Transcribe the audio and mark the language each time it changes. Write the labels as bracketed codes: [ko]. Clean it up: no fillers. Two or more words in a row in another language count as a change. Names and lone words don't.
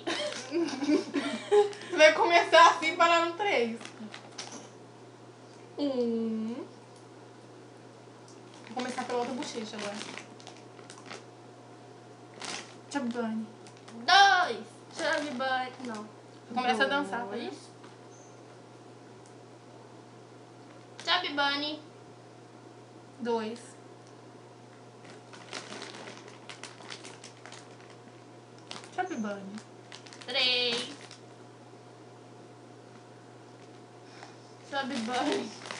[pt] Você vai começar assim e parar no 3. Vou começar pela outra bochecha agora. Chubby Bunny. 2. Chubby Bunny. Não. Começa a dançar, tá? 2. Chubby Bunny. 2. Chubby Bunny. 3. Chubby Bunny.